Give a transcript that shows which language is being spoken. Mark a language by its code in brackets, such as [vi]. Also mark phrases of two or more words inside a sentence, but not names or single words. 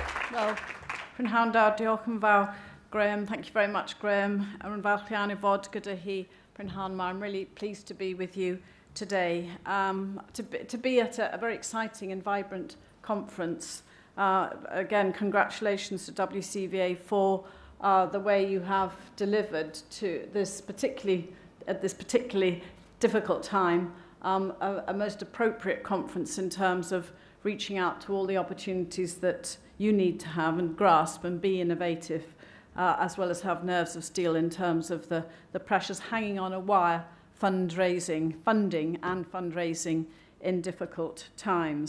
[cy] Well, Prynhawn da, diolch yn fawr, Graham. [en] Thank you very much, Graham. [cy] Yn falch iawn I fod gyda hi, Prynhawn. [en] I'm really pleased to be with you today, to be at a very exciting and vibrant conference. Again, congratulations to WCVA for the way you have delivered to this at this particularly difficult time, a most appropriate conference in terms of reaching out to all the opportunities that you need to have and grasp and be innovative, as well as have nerves of steel in terms of the pressures hanging on a wire, funding and fundraising in difficult times.